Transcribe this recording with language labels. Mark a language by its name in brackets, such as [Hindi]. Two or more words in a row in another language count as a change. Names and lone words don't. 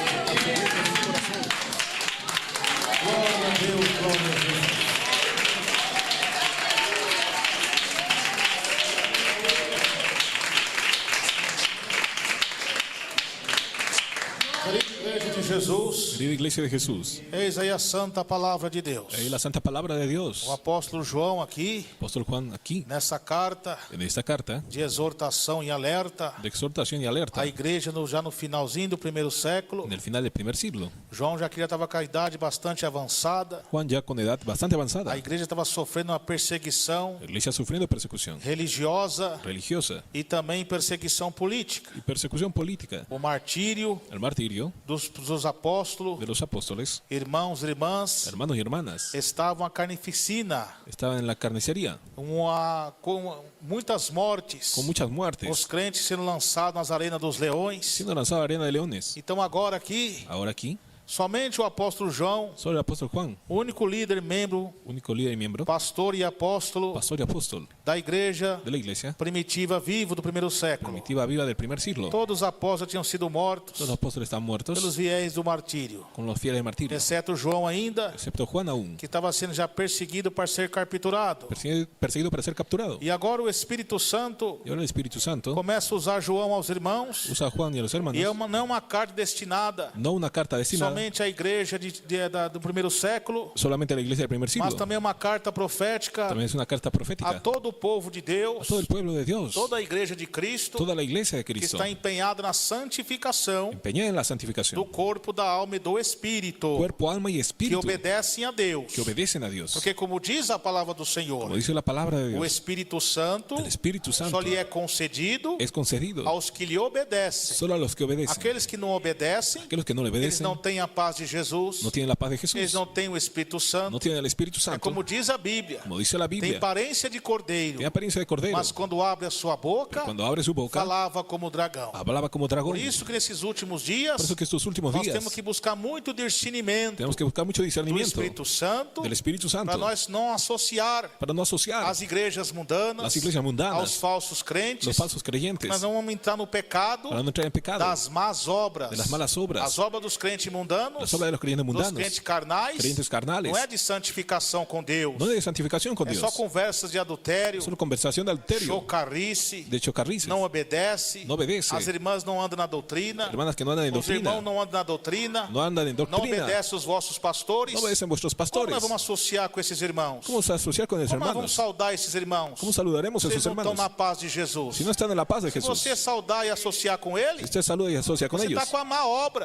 [Portuguese] Glória a Deus, glória a Deus. Jesus, [Spanish] Querida iglesia de Jesús, [Portuguese] eis aí a santa palavra de Deus. [Spanish] ahí la santa palabra de Dios. [Portuguese] O apóstolo João aqui, [Spanish] Apóstol Juan aquí, [Portuguese] nessa carta [Spanish] en esta carta [Portuguese] de exortação e alerta [Spanish] de exhortación y alerta, [Portuguese] à igreja já no finalzinho do primeiro século. [Spanish] en el final del primer siglo, [Portuguese] João já estava com a idade bastante avançada. [Spanish] Juan ya con edad bastante avanzada, [Portuguese] A igreja estava sofrendo uma perseguição [Spanish] la iglesia sufriendo persecución [Portuguese] religiosa [Spanish] religiosa [Portuguese] e também perseguição política. [Spanish] y persecución política, [Portuguese] O martírio [Spanish] el martirio [Portuguese] dos apóstolos, [Spanish] de los apóstoles, [Portuguese] irmãos e irmãs, [Spanish] hermanos y hermanas, [Portuguese] estavam a carnificina, [Spanish] estaban en la carnicería, [Portuguese] com muitas mortes, [Spanish] con muchas [Portuguese] os [Spanish] muertes, [Portuguese] crentes sendo lançados nas arenas dos leões. [Spanish] siendo lanzado a arena de leones. [Portuguese] Então agora aqui, [Spanish] Ahora aquí, [Portuguese] somente o apóstolo João, [Spanish] solo el apóstol Juan, [Portuguese] o único líder, membro, [Spanish] único líder y miembro, [Portuguese] pastor e apóstolo [Spanish] pastor y apóstol [Portuguese] da igreja [Spanish] de la iglesia [Portuguese] primitiva vivo do primeiro século. [Spanish] primitiva viva del primer siglo. [Portuguese] Todos os apóstolos tinham sido mortos [Spanish] Todos los apóstoles están muertos [Portuguese] pelos viés do martírio, [Spanish] con los fieles martirios, [Portuguese] exceto João ainda, [Spanish] excepto Juan aún, [Portuguese] que estava sendo já perseguido para ser capturado. [Spanish] perseguido para ser capturado. [Portuguese] E agora o Espírito Santo [Spanish] Y ahora el Espíritu Santo [Portuguese] começa a usar João aos irmãos, [Spanish] usa a Juan y a los hermanos, [Portuguese] e não é uma carta destinada [Spanish] no una carta destinada [Portuguese] somente à igreja do primeiro século, [Spanish] solamente a la iglesia del primer siglo, [Portuguese] mas também uma carta profética [Spanish] también es una carta a profética [Portuguese] todo o povo de a Deus, [Spanish] todo el pueblo de Dios, [Portuguese] toda a igreja de Cristo, [Spanish] toda la iglesia de [Portuguese] que [Spanish] Cristo, [Portuguese] está empenhada na santificação [Spanish] empeñada en la [Portuguese] do [Spanish] santificación, [Portuguese] corpo, da alma e do espírito, [Spanish] cuerpo, alma y [Portuguese] que [Spanish] espíritu, [Portuguese] obedecem a Deus. [Spanish] que obedecen a Dios. [Portuguese] Porque como diz a palavra do Senhor, [Spanish] Como dice la palabra de [Portuguese] o [Spanish] Dios, [Portuguese] Espírito Santo [Spanish] el Espíritu [Portuguese] só [Spanish] Santo [Portuguese] lhe é concedido [Spanish] es concedido [Portuguese] aos que lhe obedecem. [Spanish] solo a los que obedecen. [Portuguese] Aqueles que não obedecem, [Spanish] Aquellos que no le [Portuguese] eles [Spanish] obedecen [Portuguese] não têm a paz de Jesus, [Spanish] no tienen la paz de [Portuguese] eles [Spanish] Jesús, [Portuguese] não têm o Espírito Santo. [Spanish] no tienen el Espíritu [Portuguese] É [Spanish] Santo, [Portuguese] como diz a Bíblia, [Spanish] como dice la [Portuguese] tem [Spanish] Biblia, [Portuguese] aparência de cordeiro, [Spanish] tiene apariencia de cordero, [Portuguese] mas quando abre a sua boca, [Spanish] cuando abre su boca, [Portuguese] falava como dragão. [Spanish] hablaba como dragón. [Portuguese] Por isso que nesses últimos [Spanish] Por [Portuguese] dias, [Spanish] eso que estos últimos [Portuguese] nós [Spanish] días [Portuguese] temos que buscar muito discernimento [Spanish] tenemos que buscar mucho [Portuguese] do [Spanish] discernimiento [Portuguese] Espírito Santo, [Spanish] del Espíritu [Portuguese] para [Spanish] Santo [Portuguese] nós não associar [Spanish] para no asociar [Portuguese] as igrejas mundanas [Spanish] las iglesias [Portuguese] aos [Spanish] mundanas, [Portuguese] falsos crentes. [Spanish] los falsos creyentes, [Portuguese] Nós não vamos entrar no pecado [Spanish] para no entrar en pecado, [Portuguese] das más obras, [Spanish] de las malas obras, [Portuguese] as obras dos crentes mundanos, [Spanish] las obras de los creyentes [Portuguese] dos [Spanish] mundanos, [Portuguese] crentes carnais, [Spanish] creyentes carnales, [Portuguese] não é de santificação com Deus, [Spanish] no de santificación con [Portuguese] é [Spanish] Dios, [Portuguese] só conversas de adultério, [Spanish] solo conversación de adulterio, [Portuguese] chocarrice, [Spanish] de chocarrices, [Portuguese] não obedece, [Spanish] no obedece, [Portuguese] as irmãs não andam na doutrina, [Spanish] hermanas que no andan en [Portuguese] os irmãos [Spanish] doctrina, [Portuguese] não andam na doutrina, [Spanish] no andan en [Portuguese] não [Spanish] doctrina, [Portuguese] obedecem os vossos pastores. [Spanish] no obedecen vuestros [Portuguese] Como [Spanish] pastores. [Portuguese] nós vamos associar com esses irmãos? [Spanish] ¿Cómo se asociar con esos [Portuguese] Como nós vamos [Spanish] hermanos? [Portuguese] saudar esses irmãos? [Spanish] ¿Cómo saludaremos a [Portuguese] Vocês [Spanish] esos [Portuguese] não estão [Spanish] hermanos? [Portuguese] na paz de Jesus. [Spanish] Si no están en la paz de [Portuguese] Se [Spanish] Jesús, [Portuguese] você saudar e associar com [Spanish] si [Portuguese] ele, [Spanish] usted saluda y asocia con [Portuguese] você [Spanish] ellos, [Portuguese] está com a má obra.